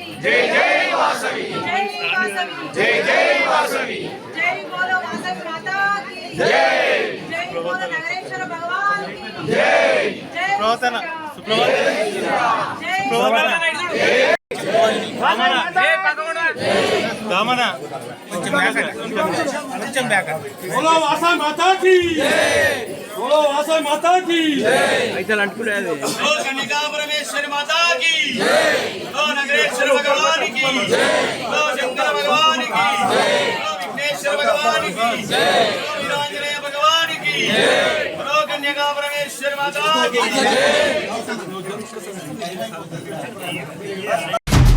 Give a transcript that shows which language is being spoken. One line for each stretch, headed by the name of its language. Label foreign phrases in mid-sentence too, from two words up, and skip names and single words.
Hindi: जय जय वासवी जय वासवी जय जय वासवी जय बोलो वासवी माता की जय जय बोलो नगरेश्वर भगवान की जय जय प्रवचन सुप्रभात जय बोलो वासवी माता की बोलो वासवी माता की बोलो कन्यका परमेश्वरी माता की बोलो नगरेश्वर भगवान की बोलो शंकर भगवान की बोलो विघ्नेश्वर भगवान की बोलो वीरांजनेय भगवान की बोलो कन्यका परमेश्वरी माता की